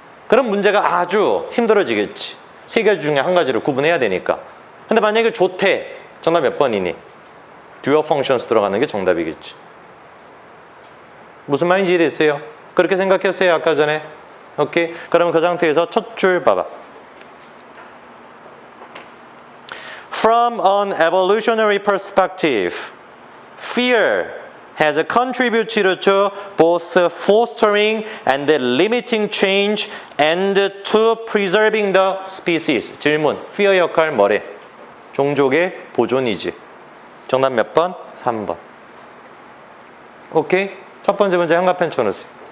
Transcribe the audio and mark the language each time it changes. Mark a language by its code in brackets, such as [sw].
[ko] 그럼 문제가 아주 힘들어지겠지. 3가지 중에 한 가지를 구분해야 되니까. 근데 만약에 좋대. 정답 몇 번이니? dual functions 들어가는 게 정답이겠지. 무슨 말인지 이해됐어요? 그렇게 생각했어요 아까 전에? 오케이? 그러면 그 상태에서 첫 줄 봐봐. [en] From an evolutionary perspective, fear has contributed to both fostering and limiting change and to preserving the species. [ko] 질문, fear 역할 뭐래? 종족의 보존이지. 정답 몇 번? 3번. 오케이? 첫 번째 문제 현관펜 쳐놓으세요.